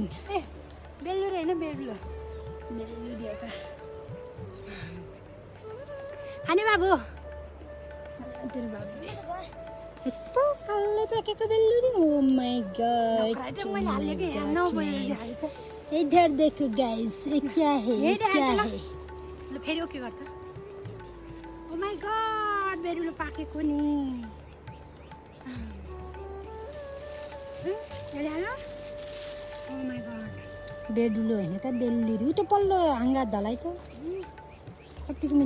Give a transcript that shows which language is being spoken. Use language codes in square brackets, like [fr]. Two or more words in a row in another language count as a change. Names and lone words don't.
[ne] ए बेलुरी हैन बेडुलो बेलुरी हो त हाने बाबु तेरो बाबुले यस्तो कल्लै पाकेको बेलुरी [en] oh my god [ne] मैले हालेको यहाँ 9 बजे हालेको [hi] इधर देखो गाइस ये क्या है ये क्या है [ne] ल फेरि ओके गर्छ [en] oh my god [ne] बेडुलो पाकेको नि हेर्दै हाल [en] oh my god [ne] बेडुलो हैन त बेलुरी उता पल्लो हाँगा धलाई त कतिको मिठो